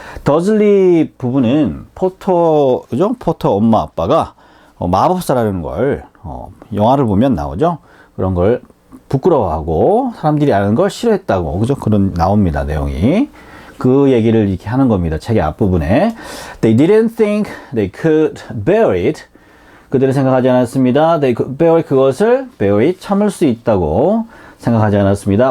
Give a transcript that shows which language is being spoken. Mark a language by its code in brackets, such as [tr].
[ko] 더즐리 부부는 포터 엄마 아빠가 마법사라는 걸 영화를 보면 나오죠. 그런 걸 부끄러워하고 사람들이 아는 걸 싫어했다고, 그죠? 그런 나옵니다, 내용이. 그 얘기를 이렇게 하는 겁니다. 책의 앞부분에. [en] They didn't think they could bear it. [ko] 그들은 생각하지 않았습니다. [en] They could bear it, [ko] 그것을 bear it, 참을 수 있다고 생각하지 않았습니다.